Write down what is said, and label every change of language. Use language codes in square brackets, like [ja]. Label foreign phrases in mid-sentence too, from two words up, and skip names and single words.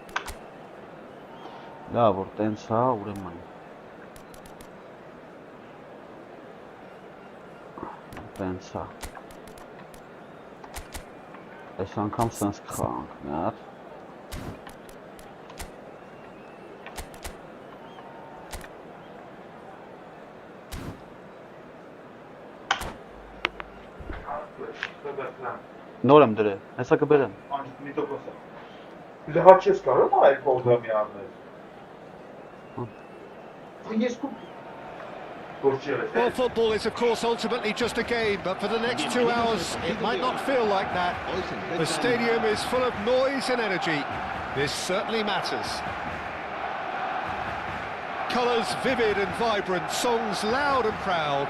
[hy] Լավ որ տենց հա ուրեմն։ Տենց հա։ Այս անգամ սենց կխաղանք մի հատ։ Նոր եմ դրել, հեսա կբերեմ։ Դե հա չես կարող այլ պրոգրամի առնել։ Ես [en] Well, football is, of course, ultimately just a game, but for the next 2 hours, it might not feel like that. The stadium is full of noise and energy. This certainly matters. Colours vivid and vibrant, songs loud and proud.